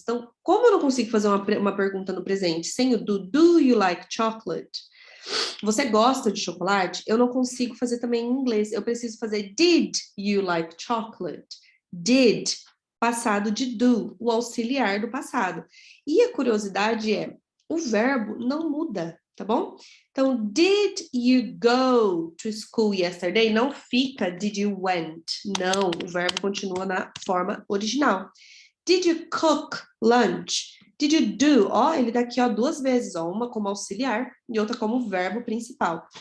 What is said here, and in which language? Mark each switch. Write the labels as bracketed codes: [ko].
[pt] Então, como eu não consigo fazer uma pergunta no presente sem o [en] do you like chocolate? [pt] Você gosta de chocolate? Eu não consigo fazer também em inglês. Eu preciso fazer [en] did you like chocolate? [pt] Did, passado de do, o auxiliar do passado. E a curiosidade é, o verbo não muda, tá bom? Então, [en] did you go to school yesterday? [pt] Não fica [en] did you went. [pt] Não, o verbo continua na forma original. [en] Did you cook lunch? Did you do? [pt] Ó, ele dá aqui, ó, duas vezes, ó, uma como auxiliar e outra como verbo principal.